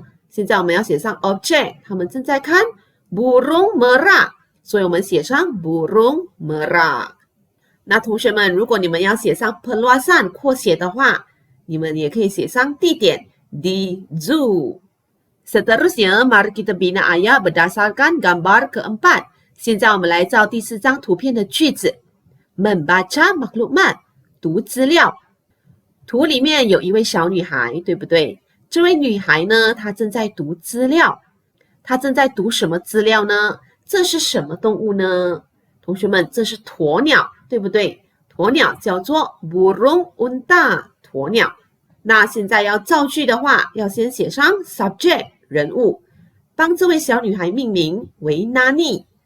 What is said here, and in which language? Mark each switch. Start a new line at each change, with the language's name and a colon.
Chinese: 现在我们要写上 object， 他们正在看
Malay: burung merah，
Chinese: 所以我们写上 burung merah。那同学们，如果你们要写上 perluasan 扩写的话，你们也可以写上地点
Malay: di zoo。 Seterusnya, mari kita bina ayat berdasarkan gambar keempat。
Chinese: 现在我们来造第4张图片的句子。
Malay: Membaca maklumat，
Chinese: 读资料。图里面有一位小女孩，对不对？这位女孩呢，她正在读资料。她正在读什么资料呢？这是什么动物呢？同学们，这是鸵鸟，对不对？鸵鸟叫做
Malay: burung unta，
Chinese: 鸵鸟。那现在要造句的话，要先写上 subject 人物，帮这位小女孩命名为 Nani。